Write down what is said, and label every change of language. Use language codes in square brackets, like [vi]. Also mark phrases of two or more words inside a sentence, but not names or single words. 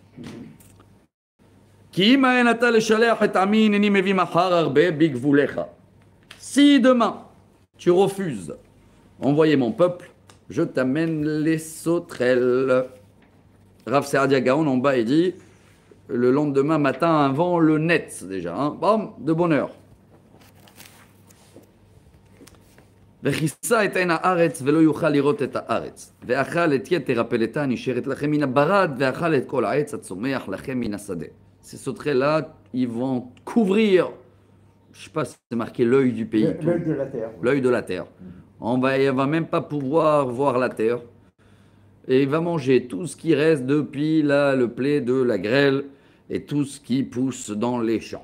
[fr] Si demain tu refuses envoyer mon peuple, je t'amène les sauterelles. Rav Saadia Gaon en bas il dit le lendemain matin avant le net déjà, hein, bam, de bonne heure. [he] וכיסה את עין הארץ ולא יוכל לראות את הארץ. ואכל את יתר הפלטה הנשארת לכם מן הברד, ואכל את כל העץ הצומח לכם מן השדה. [fr] Ces sauterelles-là, ils vont couvrir, je ne sais pas si c'est marqué l'œil du pays. L'œil de la terre. L'œil de la terre. On va même pas pouvoir voir la terre. Et il va manger tout ce qui reste depuis là, le blé de la grêle et tout ce qui pousse dans les champs.